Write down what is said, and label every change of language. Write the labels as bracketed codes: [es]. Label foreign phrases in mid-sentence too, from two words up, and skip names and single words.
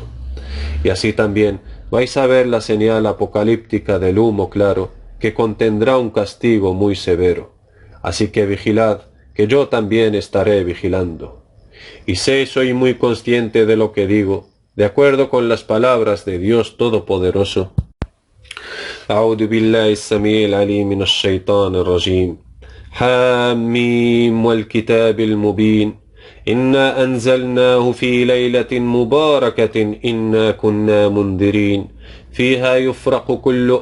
[es] Y así también vais a ver la señal apocalíptica del humo claro, que contendrá un castigo muy severo. Así que vigilad, que yo también estaré vigilando. Y sé y soy muy consciente de lo que digo, de acuerdo con las palabras de Dios Todopoderoso. [ar] أعوذ بالله السميع العليم من الشيطان الرجيم حاميم والكتاب المبين إنا أنزلناه في ليلة مباركة إنا كنا منذرين فيها يفرق كل